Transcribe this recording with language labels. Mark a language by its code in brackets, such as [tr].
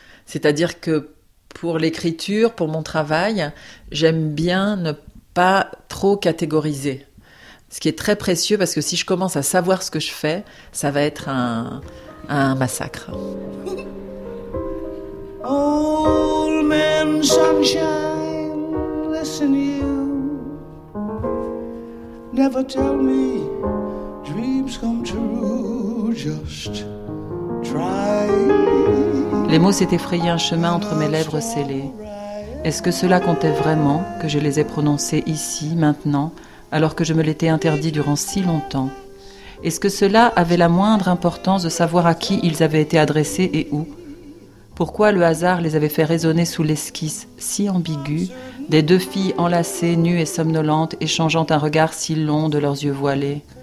[fr] C'est-à-dire que pour l'écriture, pour mon travail, j'aime bien ne pas trop catégoriser. Ce qui est très précieux, parce que si je commence à savoir ce que je fais, ça va être un massacre. [en] Old man sunshine, listen you. Never tell me dreams come true, just try. [fr] Les mots s'étaient frayés un chemin entre mes lèvres scellées. Est-ce que cela comptait vraiment que je les ai prononcés ici, maintenant, alors que je me l'étais interdit durant si longtemps? Est-ce que cela avait la moindre importance de savoir à qui ils avaient été adressés et où? pourquoi le hasard les avait fait résonner sous l'esquisse si ambiguë des deux filles enlacées, nues et somnolentes, échangeant un regard si long de leurs yeux voilés.